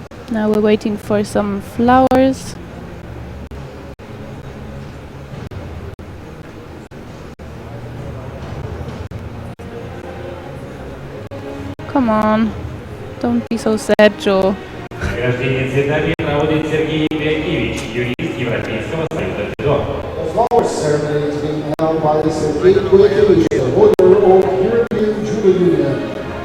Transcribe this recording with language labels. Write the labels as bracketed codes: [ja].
[en] Now we're waiting for some flowers. Come on, don't be so sad, Joe. [ru] Награждение цветами проводит Сергей Пиакевич, юрист Европейского союза дзюдо. [en] The flowers ceremony is being held by Sergei Kulikevich, the holder of European Judo Union.